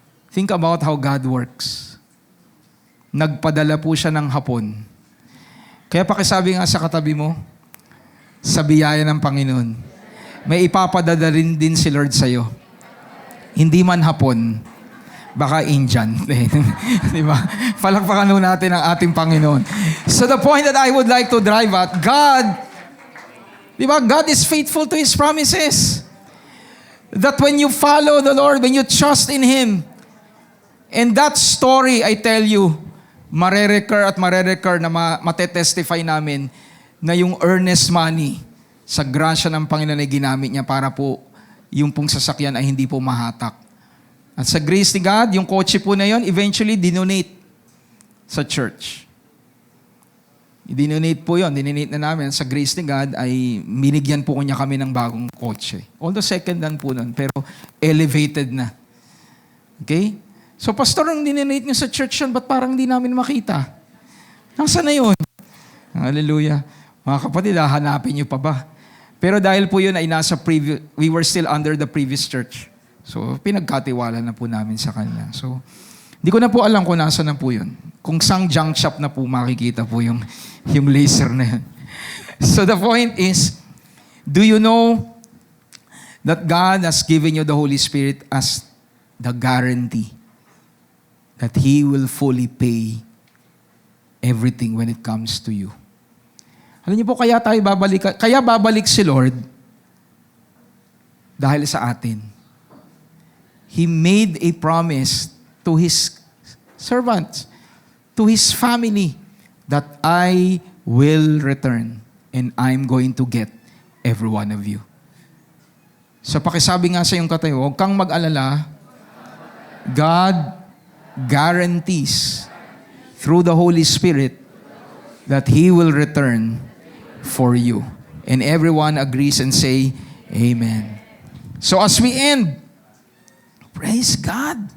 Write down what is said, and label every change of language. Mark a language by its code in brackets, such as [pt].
[en] Think about how God works. [tl] Nagpadala po siya ng hapon. Kaya pakisabi nga sa katabi mo, sa biyaya ng Panginoon, may ipapadala rin din si Lord sa'yo. Hindi man hapon, baka Indian. Diba? Palakpakan natin ang ating Panginoon. [en] So the point that I would like to drive at, God, diba? God is faithful to His promises. That when you follow the Lord, when you trust in Him, and that story, I tell you, [tl] marerecur na matetestify namin na yung earnest money sa grasya ng Panginoon ay ginamit niya para po yung pong sasakyan ay hindi po mahatak. At sa grace ni God, yung kotse po na yon eventually dinonate sa church. I-donate po yun. Dinonate na namin. Sa grace ni God ay binigyan po niya kami ng bagong kotse. Although second hand po nun, pero elevated na. Okay? So, pastor, ang dinonate niyo sa church yun, ba't parang hindi namin makita? Nasaan na yun? Hallelujah. Mga kapatid, hanapin niyo pa ba? Pero dahil po yun ay [en] we were still under the previous church. [tl] So, pinagkatiwala na po namin sa kanya. So, hindi ko na po alam kung nasa na po yun. Kung sang junk shop na po makikita po yung laser na yun. [en] So, the point is, do you know that God has given you the Holy Spirit as the guarantee that He will fully pay everything when it comes to you? [tl] Alam niyo po, kaya babalik si Lord dahil sa atin. [en] He made a promise to His servants, to His family, that I will return and I'm going to get every one of you. [tl] So pakisabi nga sa iyong katayo, huwag kang mag-alala. [en] God guarantees through the Holy Spirit that He will return for you. And everyone agrees and say, Amen. So as we end, praise God.